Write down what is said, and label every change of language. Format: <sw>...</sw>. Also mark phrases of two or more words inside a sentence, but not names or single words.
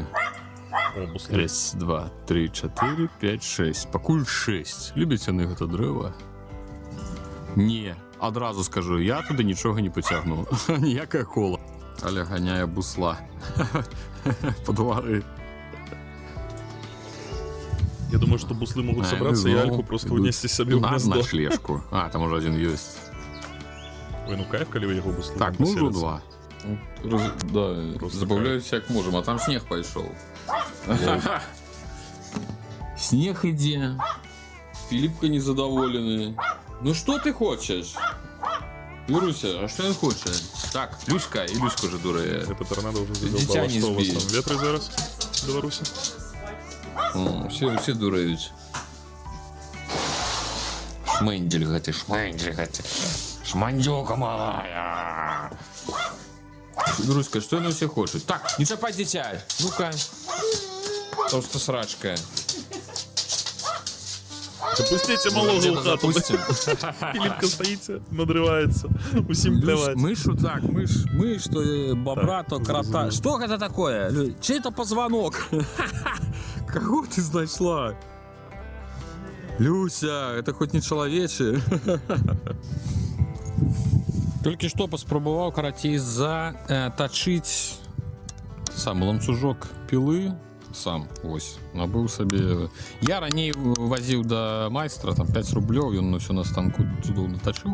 <be>О, буслы.</be> <ru>Раз, два, три, 4, 5, 6. Пакуль 6.</ru> <be>Любіць яны гэта дрэва? Не, адразу скажу, я туды нічога не пацягну. Ніякая кола. Але ганяе бусла. Па двары.</be> <ru>Я думаю, что буслы могут собраться и Альку просто унести себе в на гнездо. ночлежку. А, там уже один есть. Ой, ну кайф, коли его буслы. Так, ну уже поселятся. 2. Да, Просто забавляюсь как можем, а там снег пошел. Снег иди. Филиппка незадоволенный. Ну что ты хочешь? Юруся, а что он хочет? Так, Люська, и Люська уже дурая. Это торнадо уже Дитя задолбало. не Что у вас сбей. там, ветры зараз в Беларуси? Все дуреют.</ru> <be>Шмендель гэты, шмендель гэты.</be> <ru>Шмандюка малая. Друзька, что она все хочет? Так, не чапать дитя. Ну-ка. Просто срачка. Запустите малого в хату. Филиппка стоит, надрывается. Усім плевать. Мышу так, мышь, то бобра, то крота. Что это такое? Чей-то позвонок. Кого ты нашла? Люся, это хоть не человече.</ru> <be>Толькі што паспрабаваў карацей затачыць сам ланцужок пілы сам вось набыў сабе. Я раней вазіў да майстра там 5 рублёў, ён усё на станку цудоўна тачыў.</be>